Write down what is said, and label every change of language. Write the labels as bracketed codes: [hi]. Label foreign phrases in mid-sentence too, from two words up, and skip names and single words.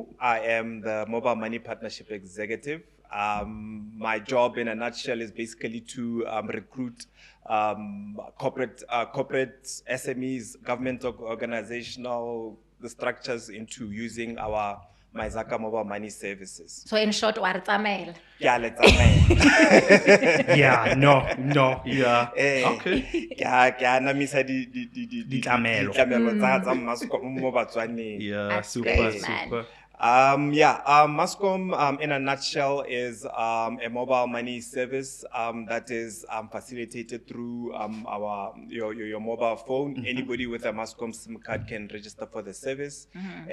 [en] I am the Mobile Money Partnership Executive. My job in a nutshell is basically to recruit corporate SMEs, government organizational the structures into using our MyZaka mobile money services. So in short, what it's a mail? Yeah, let's Yeah, no. Yeah. Okay. Yeah, [tn] na misa di tlamelo. tsa Mascom mo Batswaneng. [en] Yeah, That's great, man. super. Mascom in a nutshell is a mobile money service that is facilitated through your mobile phone. Mm-hmm. Anybody with a Mascom SIM card can register for the service. Mm-hmm.